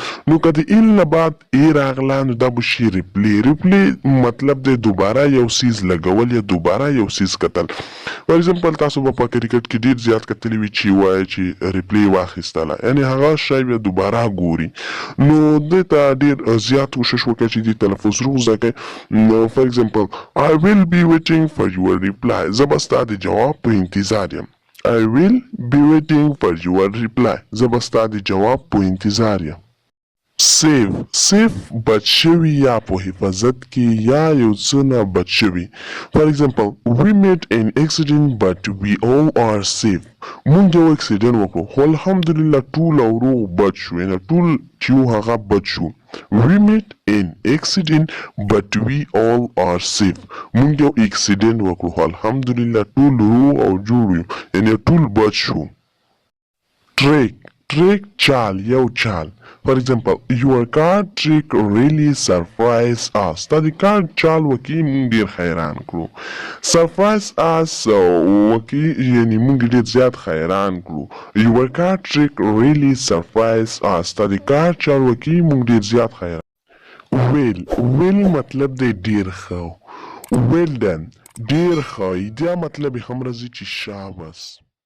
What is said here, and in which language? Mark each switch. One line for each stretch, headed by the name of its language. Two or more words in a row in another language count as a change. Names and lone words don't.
Pashto: نو که د ال نه بعد ای راغله نو دا به شي ریپلی مطلب دی دوباره یو څیز لګول یا دوباره یو څیز کتل.
English: for example
Pashto: تاسو به په کرکټ کې ډېر زیات کتلي وي چې وایي چې ریپلی واخیستله، یعنې هغه شی بیا دوباره ګوري. نو دې ته ډېر زیات کوشش وکړئ چې دې تلفظ روغ زده کړئ.
English: نو for example I will be waiting for your reply.
Pashto: زه به ستا د جواب په انتظار یم.
English: I will be waiting for your reply.
Pashto: زه به ستا د جواب په انتظار یم. سیف بچ شوي یا په حفاظت کې یا یو څه نه بچ شوي.
English: for example we made an accident but we all are safe.
Pashto: مونږ یو اکسیډنټ وکړو خو الحمدلله ټول او روغ بچ شو، یعنې ټول چې یو هغه بچ شو.
English: we made an accident but we all are safe.
Pashto: مونږ یو اکسیډنټ وکړو خو الحمدلله ټول روغ او جوړ یو، یعنې ټول بچ شو. trick چال یو چال.
English: For example, your card trick really surprised us.
Pashto: تا د کارت چال وکي مونږ ډېر حیران کړو.
English: surprise us
Pashto: وکي یعنې مونږ ډېر زیات حیران کړو.
English: your card trick really surprised us.
Pashto: تا د کارت چال وکي مونږ ډېر زیات حیران. well مطلب دی ډېر ښه.
English: well done
Pashto: ډېر ښه. دا مطلب یې هم راځي چې شاباس.